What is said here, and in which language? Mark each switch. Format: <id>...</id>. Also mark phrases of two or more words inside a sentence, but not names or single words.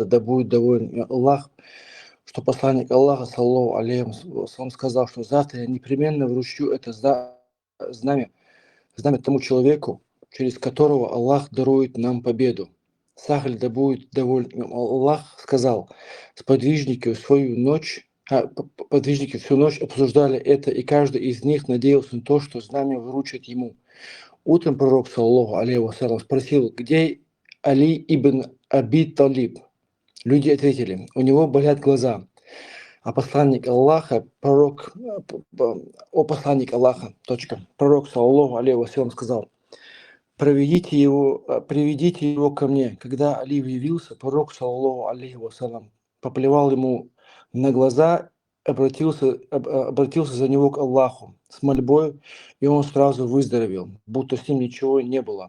<ru>да будет доволен Аллах, что посланник Аллаха,</ru> <ar>صلى الله عليه وسلم,</ar> <ru>сказал, что завтра я непременно вручу это знамя тому человеку, через которого Аллах дарует нам победу. Сахаль, да будет доволен им Аллах, сказал: подвижники всю ночь обсуждали это, и каждый из них надеялся на то, что знамя вручат ему. Утром пророк,</ru> <ar>صلى الله عليه وسلم,</ar> <ru>спросил, где Али ибн Аби Талиб. Люди ответили: у него болят глаза. А посланник Аллаха, пророк,</ru> <ar>صلى الله عليه وسلم,</ar> <ru>сказал: приведите его ко мне. Когда Али явился, пророк,</ru> <ar>صلى الله عليه وسلم,</ar> <ru>поплевал ему на глаза, обратился за него к Аллаху с мольбой, и он сразу выздоровел, будто с ним ничего не было.</ru>